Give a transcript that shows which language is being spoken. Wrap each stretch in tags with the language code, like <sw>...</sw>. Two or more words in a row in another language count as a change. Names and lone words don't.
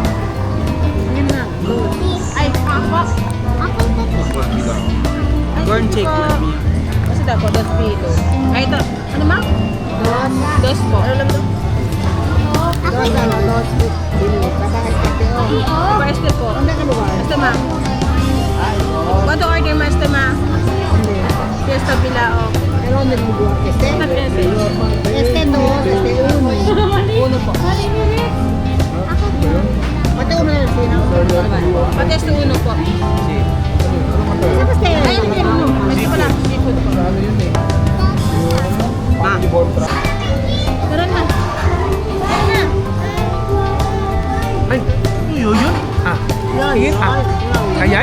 <tl>Ay, ako. Ako ito, tita. Corn chick. Kasi dapat dos pilo. Ay, ito. Ano, ma? Dos po. Ano lang daw? Este po. Este, ma.</tl> <en>What order,</en> <tl>ma? Este, ma? Fiesta Bilao. Este dos, este uno. Uno po. Pati este uno po. Ay, hindi uno. Ito pala. Seafood po. Ano yun eh? Ma. Tara na. Ay, yun yun? Ah. Tit? Ah. Kayay?</tl>